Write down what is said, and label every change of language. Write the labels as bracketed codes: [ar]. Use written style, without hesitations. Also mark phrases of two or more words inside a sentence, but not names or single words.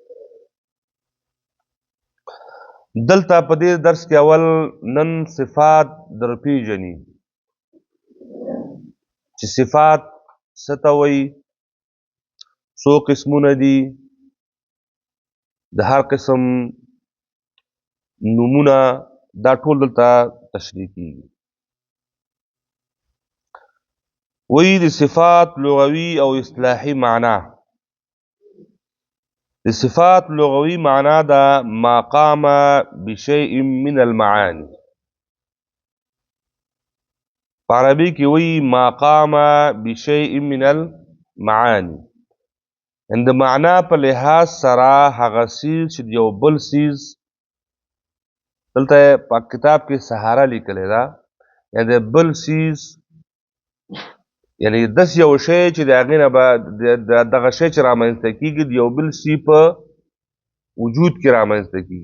[ps] دلته په دې درس کې اول نن صفات در پیژني چې صفات څه ته وایي، څو قسمونه دي، د هر قسم نومونه، دا ټول دلته تشریح کیږي. وایي د صفات لغوي او اصطلاحي معنا. د صفات لغوي معنا ده [ar] ما قام بشيء من المعاني. [ps] په عربي کې وایي [ar] ما قام بشيء من المعاني، [ps] د معنا په لحاظ سره هغه څیز چې یو بل څیز، دلته په کتاب کې سهاره لیکلی ده، یا د بل څیز، یعنی داسې یو شی چې د هغې نه به دغه شی چې رامنځته کېږي د یو بل شي په وجود کې رامنځته کېږي.